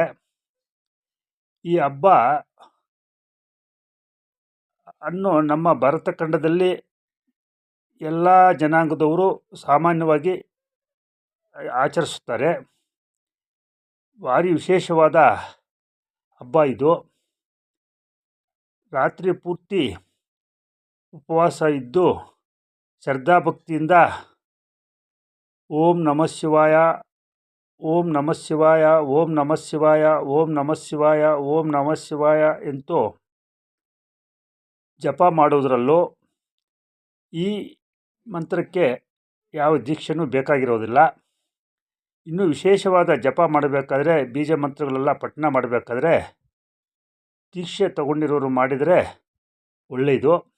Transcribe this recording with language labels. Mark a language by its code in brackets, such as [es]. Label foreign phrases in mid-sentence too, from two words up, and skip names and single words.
[kn] ಈ ಹಬ್ಬ ಅನ್ನು ನಮ್ಮ ಭಾರತ ಖಂಡದಲ್ಲಿ ಎಲ್ಲ ಜನಾಂಗದವರು ಸಾಮಾನ್ಯವಾಗಿ ಆಚರಿಸುತ್ತಾರೆ. ಭಾರಿ ವಿಶೇಷವಾದ ಹಬ್ಬ ಇದು. ರಾತ್ರಿ ಪೂರ್ತಿ ಉಪವಾಸ ಇದ್ದು ಶ್ರದ್ಧಾಭಕ್ತಿಯಿಂದ [sa] ಓಂ ನಮಃ ಶಿವಾಯ, ಓಂ ನಮಃ ಶಿವಾಯ, ಓಂ ನಮಃ ಶಿವಾಯ, ಓಂ ನಮಃ ಶಿವಾಯ, ಓಂ ನಮಃ ಶಿವಾಯ [kn] ಎಂದು ಜಪ ಮಾಡುವುದರಲ್ಲೂ ಈ ಮಂತ್ರಕ್ಕೆ ಯಾವ ದೀಕ್ಷೆನೂ ಬೇಕಾಗಿರೋದಿಲ್ಲ. ಇನ್ನೂ ವಿಶೇಷವಾದ ಜಪ ಮಾಡಬೇಕಾದ್ರೆ, ಬೀಜ ಮಂತ್ರಗಳೆಲ್ಲ ಪಠಣ ಮಾಡಬೇಕಾದ್ರೆ ದೀಕ್ಷೆ ತಗೊಂಡಿರೋರು ಮಾಡಿದರೆ ಒಳ್ಳೆಯದು.